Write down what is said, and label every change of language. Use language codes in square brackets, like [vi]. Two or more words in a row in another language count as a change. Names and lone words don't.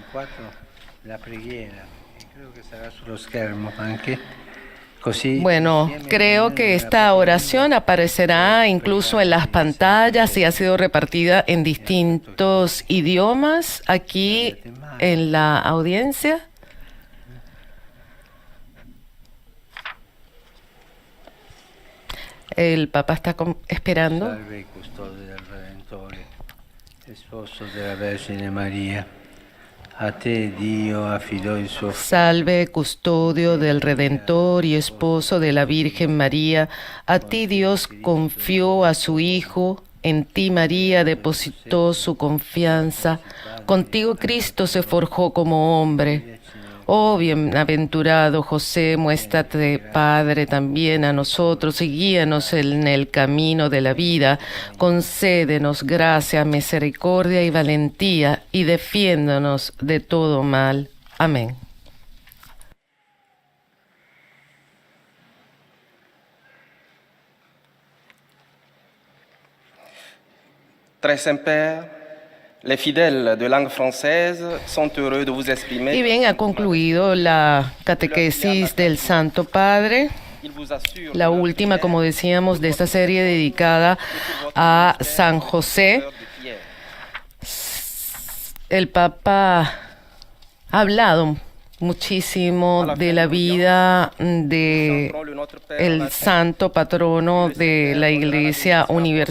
[es] Bueno, creo que esta oración aparecerá incluso en las pantallas y ha sido repartida en distintos idiomas aquí en la audiencia. El Papa está esperando. [it] Salve, custode del Redentore, esposo della Vergine Maria. A te Dio affidò il suo [es] Salve, custodio del Redentor y esposo de la Virgen María. A ti Dios confió a su Hijo. En ti María depositó su confianza. Contigo Cristo se forjó como hombre. Oh bienaventurado José, muéstrate Padre también a nosotros y guíanos en el camino de la vida. Concédenos gracia, misericordia y valentía y defiéndonos de todo mal. Amén. [fr] Très Saint-Père, les fidèles de langue française sont heureux de vous exprimer. [es] Y bien, ha concluido la catequesis del Santo Padre, la última, como decíamos, de esta serie dedicada a San José. El Papa ha hablado muchísimo de la vida de el santo patrono de la Iglesia Universal.